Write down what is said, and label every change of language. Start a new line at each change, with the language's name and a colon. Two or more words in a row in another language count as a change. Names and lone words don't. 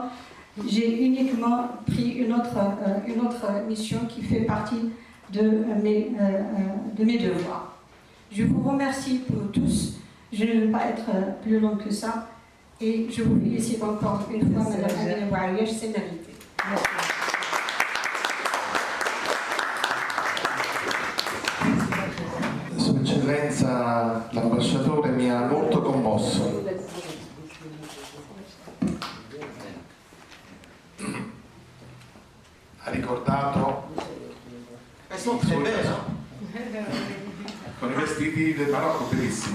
French: J'ai uniquement pris une autre mission qui fait partie de mes devoirs. Je vous remercie pour tous. Je ne vais pas être plus long que ça. Et je vous félicite encore une fois, Madame Amina Bouayesh, c'est mérité.
Italian: Sua Eccellenza l'ambasciatore mi ha molto commosso. Ha ricordato con i vestiti del Marocco bellissimi.